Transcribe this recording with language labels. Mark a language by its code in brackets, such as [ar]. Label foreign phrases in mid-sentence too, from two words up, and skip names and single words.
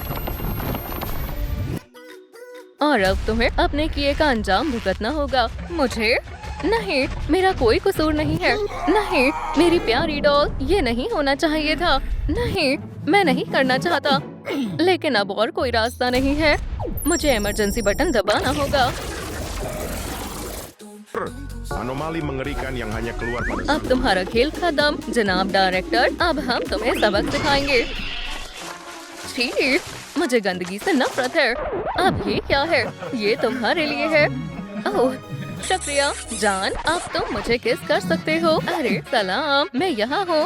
[hi] और अब तुम्हें अपने किए का अंजाम भुगतना होगा। मुझे? नहीं, मेरा कोई कसूर नहीं है। नहीं, मेरी प्यारी डॉल, ये नहीं होना चाहिए था। नहीं, मैं नहीं करना चाहता। लेकिन अब और कोई रास्ता नहीं है। मुझे इमरजेंसी बटन दबाना होगा। [id] Anomali mengerikan yang hanya keluar pada [hi] अब तुम्हारा खेल खत्म जनाब डायरेक्टर। अब हम तुम्हें सबक सिखाएंगे। छी, मुझे गंदगी से नफरत है। अब ये क्या है? ये तुम्हारे लिए है। ओह, शुक्रिया जान। अब तुम मुझे किस कर सकते हो। अरे सलाम, मैं यहाँ हूँ।